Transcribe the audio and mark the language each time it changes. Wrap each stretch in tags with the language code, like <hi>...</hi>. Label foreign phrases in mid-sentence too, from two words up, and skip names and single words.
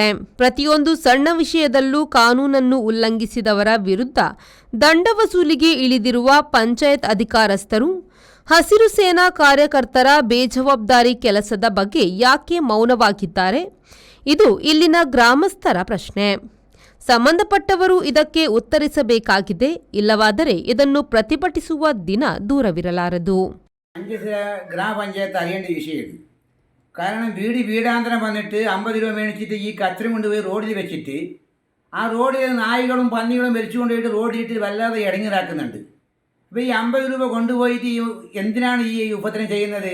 <kn>ಪ್ರತಿಯೊಂದು ಸಣ್ಣ ವಿಷಯದಲ್ಲೂ ಕಾನೂನನ್ನು ಉಲ್ಲಂಘಿಸಿದವರ ವಿರುದ್ಧ ದಂಡ ವಸೂಲಿಗೆ ಇಳಿದಿರುವ ಪಂಚಾಯತ್ ಅಧಿಕಾರಸ್ಥರು ಹಸಿರು ಸೇನಾ ಕಾರ್ಯಕರ್ತರ ಬೇಜವಾಬ್ದಾರಿ ಕೆಲಸದ ಬಗ್ಗೆ ಯಾಕೆ ಮೌನವಾಗಿದ್ದಾರೆ? ಇದು ಇಲ್ಲಿನ ಗ್ರಾಮಸ್ಥರ ಪ್ರಶ್ನೆ. ಸಂಬಂಧಪಟ್ಟವರು ಇದಕ್ಕೆ ಉತ್ತರಿಸಬೇಕಾಗಿದೆ. ಇಲ್ಲವಾದರೆ ಇದನ್ನು ಪ್ರತಿಭಟಿಸುವ ದಿನ ದೂರವಿರಲಾರದು.</kn> <ml>ഗ്രാമ പഞ്ചായത്ത് അറിയേണ്ട വിഷയം. കാരണം വീടാന്തരം വന്നിട്ട് 50 രൂപ മേടിച്ചിട്ട് ഈ കച്ചറ കൊണ്ടുപോയി റോഡിൽ വെച്ചിട്ട് ആ റോഡിൽ നായികളും പന്നികളും വലിച്ചുകൊണ്ടുപോയിട്ട് റോഡിലിട്ട് വല്ലാതെ ഇടങ്ങിറാക്കുന്നുണ്ട്. അപ്പോൾ ഈ 50 രൂപ കൊണ്ടുപോയിട്ട് എന്തിനാണ് ഈ ഉപദ്രവം ചെയ്യുന്നത്?</ml>